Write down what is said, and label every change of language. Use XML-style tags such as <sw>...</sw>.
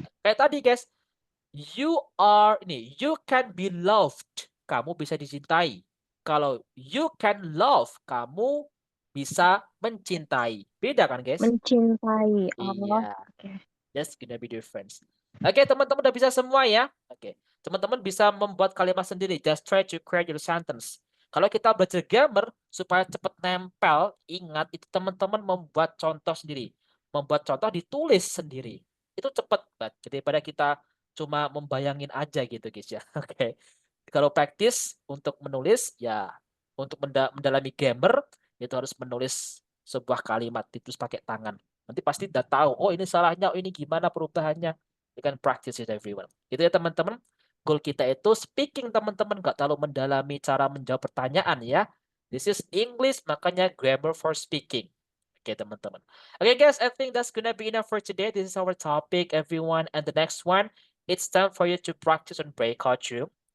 <id>Kayak tadi</id> <en>guys, you can be loved.</en> <id>Kamu bisa dicintai. Kalau</id> <en>you can love,</en> <id>kamu bisa mencintai. Beda kan guys? Mencintai. Oh, Iya. oke.</id> <en>That's gonna be different.</en> <id>Oke, teman-teman udah bisa semua ya? Oke. Teman-teman bisa membuat kalimat sendiri.</id> <en>Just try to create your sentence.</en> <id>Kalau kita belajar grammar supaya cepat nempel, ingat itu teman-teman membuat contoh sendiri. Membuat contoh ditulis sendiri. Itu cepat banget daripada kita cuma membayangin aja gitu guys ya. Oke. Kalau praktis untuk menulis ya untuk mendalami grammar itu harus menulis sebuah kalimat ditulis pakai tangan. Nanti pasti udah tahu, oh ini salahnya, oh ini gimana perubahannya.</id> <en>You can practice it everyone.</en> <id>Itu ya teman-teman. Goal kita itu speaking teman-teman, nggak terlalu mendalami cara menjawab pertanyaan ya.</id> <en>This is English,</en> <id>makanya</id> <en>grammar for speaking. Oke teman-teman. Oke guys, I think that's gonna be enough for today. This is our topic everyone. And the next one, it's time for you to practice on breakout room.</en>